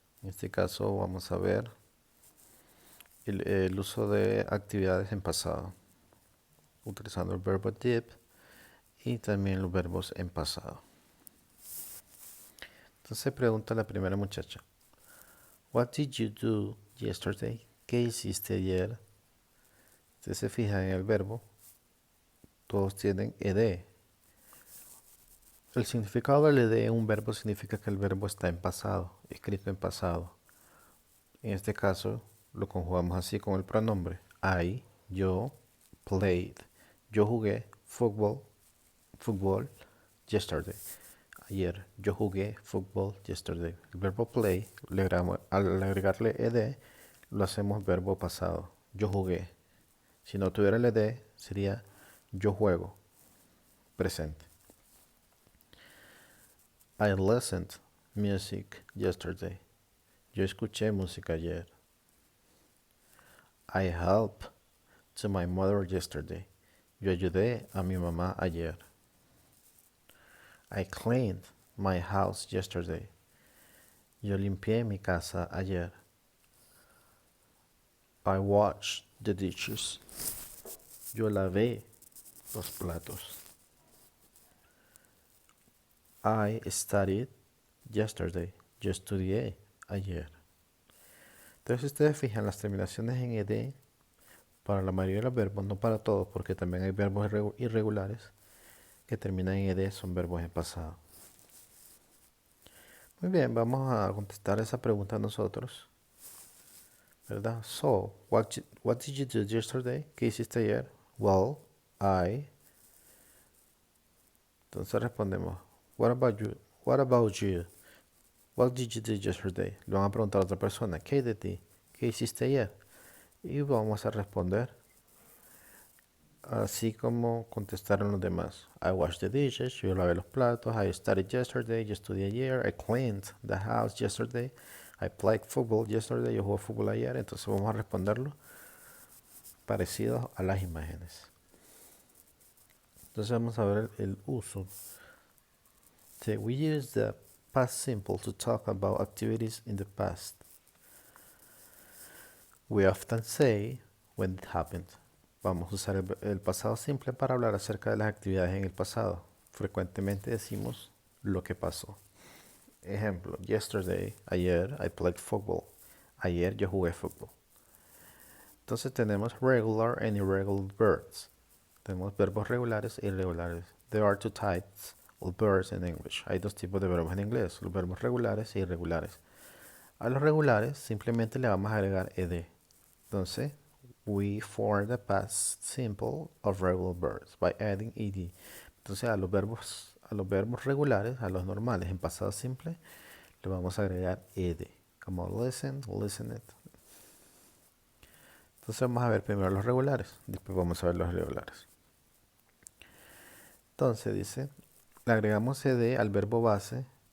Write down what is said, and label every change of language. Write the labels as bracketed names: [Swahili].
[Spanish] En este caso vamos a ver el uso de actividades en pasado, utilizando el verbo did y también los verbos en pasado. Entonces pregunta la primera muchacha. [English] What did you do yesterday? [Spanish] ¿Qué hiciste ayer? Usted se fija en el verbo. Todos tienen ed. El significado del ed en un verbo significa que el verbo está en pasado, escrito en pasado. En este caso, lo conjugamos así con el pronombre. Yo, played. Yo jugué fútbol, yesterday. Ayer, yo jugué fútbol yesterday. El verbo play, al agregarle ed, lo hacemos verbo pasado. Yo jugué. Si no tuviera el ed, sería yo juego, presente. [English] I listened music yesterday. [Spanish] Yo escuché música ayer. [English] I helped to my mother yesterday. [Spanish] Yo ayudé a mi mamá ayer. [English] I cleaned my house yesterday. [Spanish] Yo limpié mi casa ayer. [English] I washed the dishes. [Spanish] Yo lavé los platos. [English] I studied yesterday. [Spanish] Yo estudié ayer. Entonces, si ustedes fijan las terminaciones en ed para la mayoría de los verbos, no para todos, porque también hay verbos irregulares que terminan en ed, son verbos en pasado. Muy bien, vamos a contestar esa pregunta nosotros, ¿verdad? [English] So, what did you do yesterday? [Spanish] ¿Qué hiciste ayer? [English] Well, I. [Spanish] Entonces respondemos, [English] what about you? What about you? What did you do yesterday? [Spanish] Le van a preguntar a otra persona, ¿qué de ti? ¿Qué hiciste ayer? Y vamos a responder así como contestaron los demás. [English] I washed the dishes, [Spanish] yo lavé los platos. [English] I studied yesterday, [Spanish] yo estudié ayer. [English] I cleaned the house yesterday. I played football yesterday, [Spanish] yo jugué fútbol ayer. Entonces vamos a responderlo parecidos a las imágenes. Entonces vamos a ver el uso. [English] So we use the past simple to talk about activities in the past. We often say when it happened. [Spanish] Vamos a usar el pasado simple para hablar acerca de las actividades en el pasado. Frecuentemente decimos lo que pasó. Ejemplo, yesterday, ayer, [English] I played football. [Spanish] Ayer yo jugué fútbol. Entonces tenemos [English] regular and irregular verbs. [Spanish] Tenemos verbos regulares e irregulares. [English] There are two types of verbs in English. [Spanish] Hay dos tipos de verbos en inglés, los verbos regulares e irregulares. A los regulares simplemente le vamos a agregar ed. [English] Entonces, we form the past simple of regular verbs by adding ed. [Spanish] Entonces, a los verbos regulares, a los normales en pasado simple, le vamos a agregar ed. Como listen, listened. Entonces vamos a ver primero los regulares, después vamos a ver los irregulares. Entonces dice, le agregamos ed al verbo base.